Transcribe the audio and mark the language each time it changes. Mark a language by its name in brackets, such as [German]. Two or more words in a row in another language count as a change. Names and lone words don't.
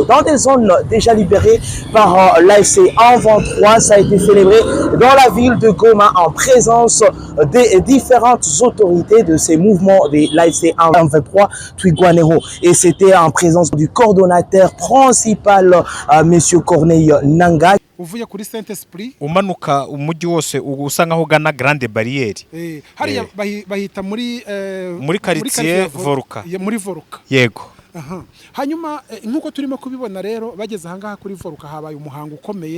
[French] Dans des zones déjà libérées par l'AFC 123, ça a été célébré dans la ville de Goma en présence des différentes autorités de ces mouvements de l'AFC 123 Twigwanero. Et c'était en présence du coordonnateur principal Monsieur Corneille Nanga. [Kinyarwanda] Uvuye kuri Saint Esprit umanuka umujyi wose usa nkaho ugana Grande Barriere hariya bahita muri quartier Voruka muri Voruka yego. Hanyuma nkuko turimo kubibona rero bageze ahangaha kuri Voruka habaye umuhango ukomeye